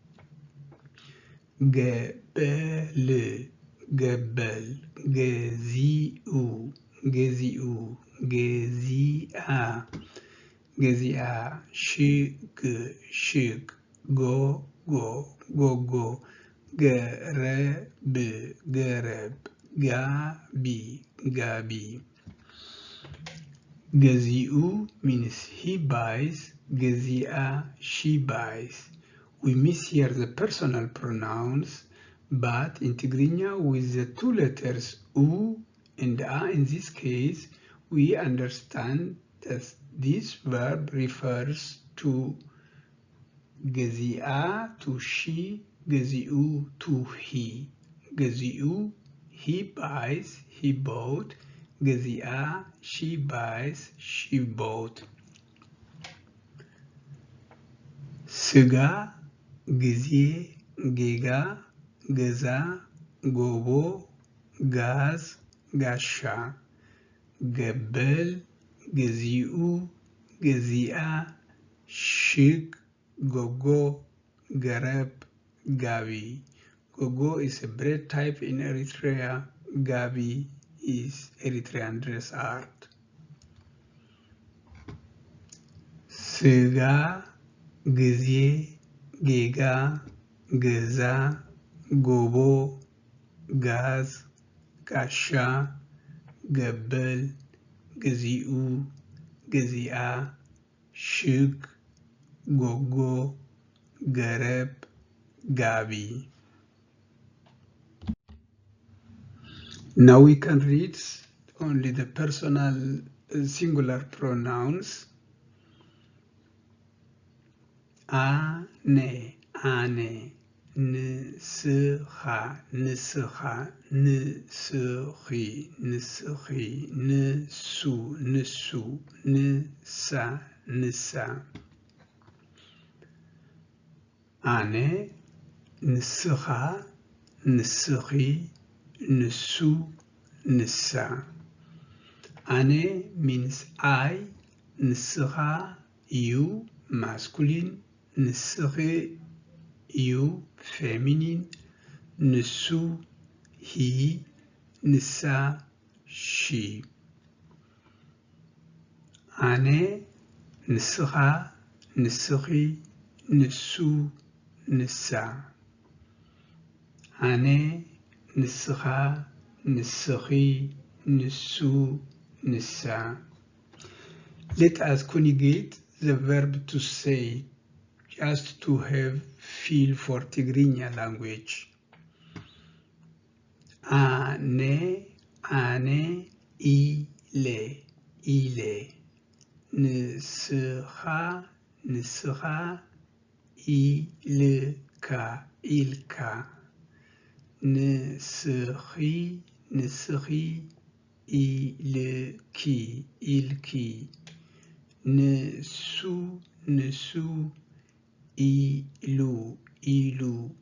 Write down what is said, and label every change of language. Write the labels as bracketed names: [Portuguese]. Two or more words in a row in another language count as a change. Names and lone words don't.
[Tigrinya] ገበል ገበል ገዚኡ ገዚኡ ገዚአ ገዚአ ሽግ ሽግ ጎ ጎ ጎ ጎ ገረብ ገረብ ጋቢ ጋቢ. [English] Geziu means he buys, gezia, she buys. We miss here the personal pronouns, but in Tigrinya with the two letters U and A in this case, we understand that this verb refers to gezia, to she, geziu, to he. Geziu, he buys, he bought. Gezia, she buys, she bought. Sga, [Tigrinya] ጊዜ, ጌጋ, ገዛ, ጎቦ፣ ጋዝ፣ ጋሻ፣ ገበል፣ ገዚኡ፣ ገዚአ፣ ሽግ፣ ጎጎ፣ ገረብ፣ gabi. [English] Gogo is a bread type in Eritrea. Gabi is Eritrean dress art. Sga, [Tigrinya] ጊዜ, ጌጋ፣ ገዛ፣ ጎቦ፣ ጋዝ፣ ጋሻ፣ ገበል፣ ገዚኡ፣ ገዚአ፣ ሽግ፣ ጎጎ፣ ገረብ፣ ጋቢ. [English] Now we can read only the personal singular pronouns. [Tigrinya] ኣነ ኣነ, ንስኻ፣ ንስኻ፣ ንስኺ፣ ንስኺ፣ ንሱ፣ ንሱ፣ ንሳ፣ ንሳ። አነ፣ ንስኻ፣ ንስኺ፣ ንሱ፣ ንሳ. [English] Ane means I, ንስኻ you masculine, ንስኺ you feminine, ንሱ he, ንሳ she. [Tigrinya] አነ፣ ንስኻ፣ ንስኺ፣ ንሱ፣ ንሳ. አነ፣ ንስኻ፣ ንስኺ፣ ንሱ፣ ንሳ. [English] Let us conjugate the verb to say, just to have feel for Tigrinya language. [Tigrinya] ኣነ ኣነ, ኢለ ኢለ. ንስኻ ንስኻ, ኢልካ ኢልካ. ንስኺ ንስኺ ኢልኪ ኢልኪ. ንሱ ንሱ ኢሉ ኢሉ.